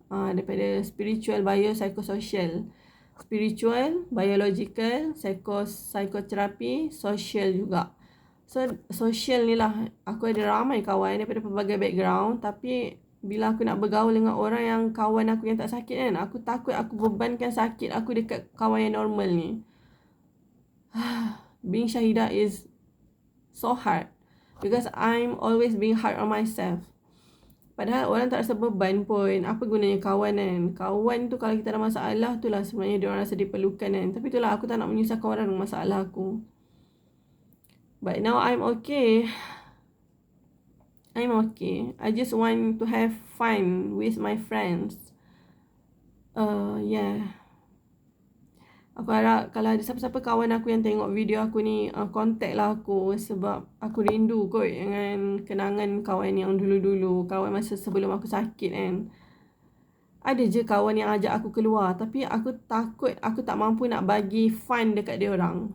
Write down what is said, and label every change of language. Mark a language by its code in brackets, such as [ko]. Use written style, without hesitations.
[ms] Daripada spiritual, bio, psychosocial. Spiritual, biological, psikoterapi, social juga. So social ni lah, aku ada ramai kawan daripada pelbagai background. Tapi bila aku nak bergaul dengan orang yang kawan aku yang tak sakit kan, aku takut aku bebankan sakit aku dekat kawan yang normal ni. [en] Being Syahidah is so hard, because I'm always being hard on myself. [ms] Padahal orang tak rasa beban pun. Apa gunanya kawan kan? Kawan tu kalau kita ada masalah, tu lah sebenarnya dia orang rasa diperlukan kan. Tapi itulah, aku tak nak menyusahkan orang dengan masalah aku. [en] But now I'm okay. I'm okay. I just want to have fun with my friends. Yeah. [ms] Aku harap kalau ada siapa-siapa kawan aku yang tengok video aku ni, contact lah aku. Sebab aku rindu kot dengan kenangan kawan yang dulu-dulu. Kawan masa sebelum aku sakit kan. Ada je kawan yang ajak aku keluar. Tapi aku takut aku tak mampu nak bagi fun dekat dia orang.